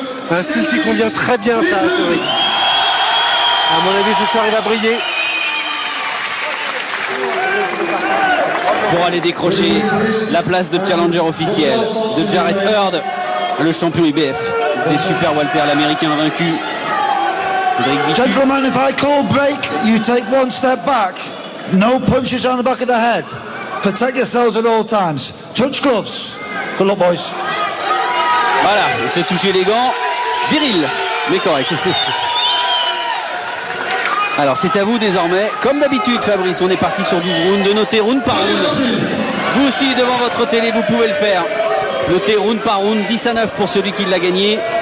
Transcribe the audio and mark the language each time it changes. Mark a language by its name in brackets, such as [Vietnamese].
[French] Un style qui convient très bien, ça, Cédric. À mon avis, ce soir, il va briller. Pour aller décrocher la place de challenger officiel de Jarrett Hurd, le champion IBF des Super Welter, l'américain vaincu. [English] Gentlemen, if I call break, you take one step back. No punches on the back of the head. Protect yourselves at all times. Touch gloves. Good luck, boys. [French] Voilà, on s'est touché les gants. Viril, mais correct. Alors c'est à vous désormais. Comme d'habitude, Fabrice, on est parti sur 12 rounds, de noter round par round. Vous aussi, devant votre télé, vous pouvez le faire. Notez round par round, 10-9 pour celui qui l'a gagné.